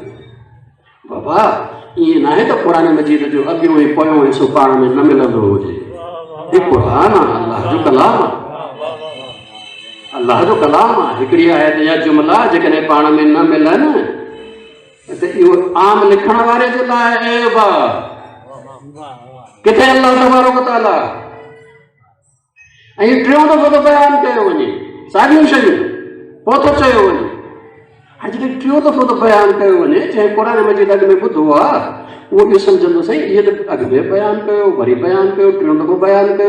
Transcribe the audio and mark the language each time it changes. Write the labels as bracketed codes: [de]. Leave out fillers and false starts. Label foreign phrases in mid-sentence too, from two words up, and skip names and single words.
[sd] बाबा ईअं न आहे त क़ुर मजीद जो अॻियो ऐं पोयों हिसो पाण में न मिलंदो हुजे। हीउ क़ुर आहे, अल्लाह जो कलाम आहे, अल्लाह जो कलाम आहे। हिकिड़ी आयत या जुमला जेकॾहिं पाण में न मिलनि त इहो आम लिखण वारे जे लाइ ऐब आहे। किथे [ar] الله تبارك وتعالى [sd] ऐं टियों दफ़ो थो बयानु कयो वञे साॻियूं शयूं, पोइ थो चयो वञे। हाणे जॾहिं टियों दफ़ो थो बयानु कयो वञे, जंहिं क़ुर मजीद अॻु में ॿुधो आहे उहो इहो सम्झंदो साईं इहे त अॻु में बयानु कयो, वरी बयानु कयो, टियों दफ़ो बयानु कयो।